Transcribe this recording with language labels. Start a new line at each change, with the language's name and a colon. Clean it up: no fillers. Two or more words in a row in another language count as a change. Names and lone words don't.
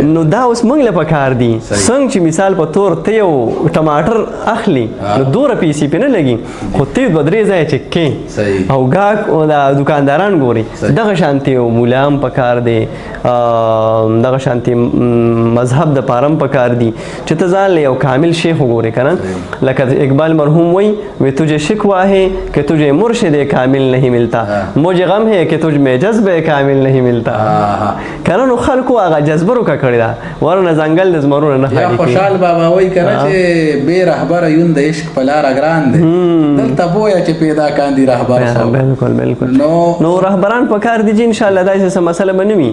Pashto: نو دا اوس موږ له پکار دي څنګه چې مثال په طور ته یو ټماټر اخلي نو دومره پیسې پرې نه لګي، خو ته دوه درې ځایه چک کړې او ګاهک دکانداران ګوري. دغه شانتي یو مولا هم پکار دی، دغه شانتي مذهب د پاره هم پکار دی چې ته ځان له یو کامل شیخ وګورې که نه. لکه اقبال مرحوم وی
Urdu: تجھے شکوہ ہے کہ تجھے مرشد کامل نہیں ملتا، مجھے غم ہے کہ تجھ میں جذب کامل نہیں ملتا
Pashto: که نه. نو خلکو هغه جذبه روکه کړې ده، ورنه ځنګل د زمرونه نه خالي کېږي. خوشحال بابا وایي که نه چې بې رهبره یون د عشق په لاره ګران دی، دلته بویه چې پیدا کاندي رهبر صاحب. بالکل نو رهبران په کار دي چې انشاءالله داسې څه مسله به نه وي.